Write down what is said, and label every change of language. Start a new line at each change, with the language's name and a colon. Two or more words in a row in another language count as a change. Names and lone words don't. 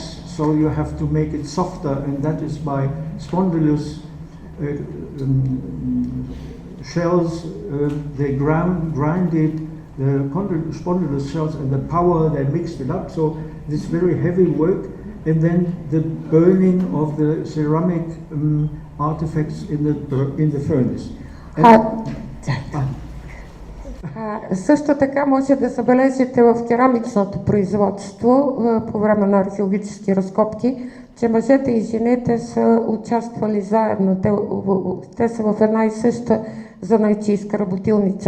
English: So you have to make it softer, and that is by spondylus shells. They grind it, the spondylus shells, and the power, they mixed it up. So this very heavy work, and then the burning of the ceramic artifacts in the furnace.
Bulgarian: Също така може да забележите в керамичното производство по време на археологически разкопки, че мъжете и жените са участвали заедно. Те са в една и съща занаятчийска работилница.